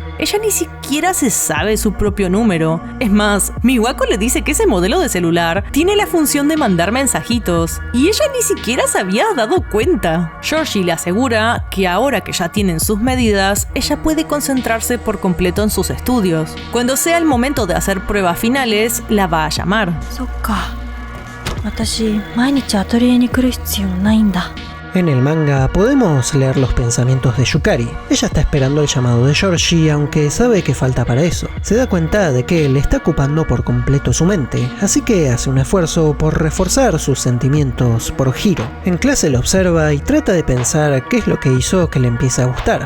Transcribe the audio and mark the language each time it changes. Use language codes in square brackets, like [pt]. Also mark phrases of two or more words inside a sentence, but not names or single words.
[es] Ella ni siquiera se sabe su propio número. Es más, Miwako le dice que ese modelo de celular tiene la función de mandar mensajitos, y ella ni siquiera se había dado cuenta. Georgie le asegura que ahora que ya tienen sus medidas, ella puede concentrarse por completo en sus estudios. Cuando sea el momento de hacer pruebas finales, la va a llamar. [ja] そっか。私、毎日アトリエに来る必要ないんだ。 [es] En el manga podemos leer los pensamientos de Yukari. Ella está esperando el llamado de Georgie, aunque sabe que falta para eso. Se da cuenta de que él está ocupando por completo su mente, así que hace un esfuerzo por reforzar sus sentimientos por Hiro. En clase lo observa y trata de pensar qué es lo que hizo que le empiece a gustar.